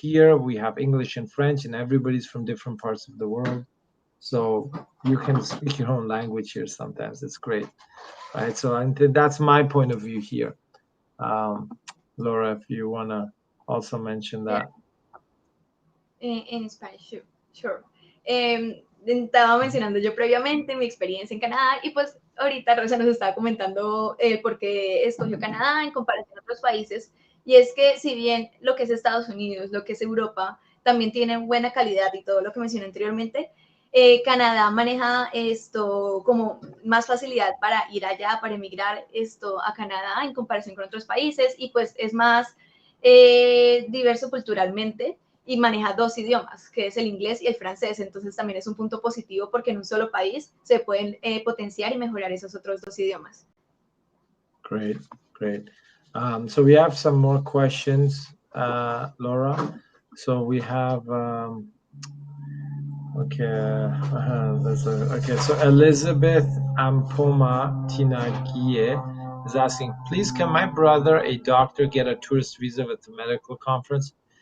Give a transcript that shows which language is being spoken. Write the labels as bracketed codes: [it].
[en] Here we have English and French, and everybody's from different parts of the world. So you can speak your own language here sometimes. It's great, right? So that's my point of view here. Laura, if you want to also mention that. En Spanish, sure. [es] Estaba mencionando yo previamente mi experiencia en Canadá, y pues ahorita Rosa nos estaba comentando por qué escogió Canadá en comparación a otros países. Y es que si bien lo que es Estados Unidos, lo que es Europa, también tiene buena calidad y todo lo que mencioné anteriormente, Canadá maneja esto como más facilidad para ir allá, para emigrar esto a Canadá en comparación con otros países, y pues es más diverso culturalmente, y maneja dos idiomas, que es el inglés y el francés. Entonces también es un punto positivo porque en un solo país se pueden potenciar y mejorar esos otros dos idiomas. [en] Great, great. So we have some more questions, Laura. So we have, okay, so Elizabeth Ampoma Tinagie is asking, please, can my brother, a doctor, get a tourist visa with the medical conference?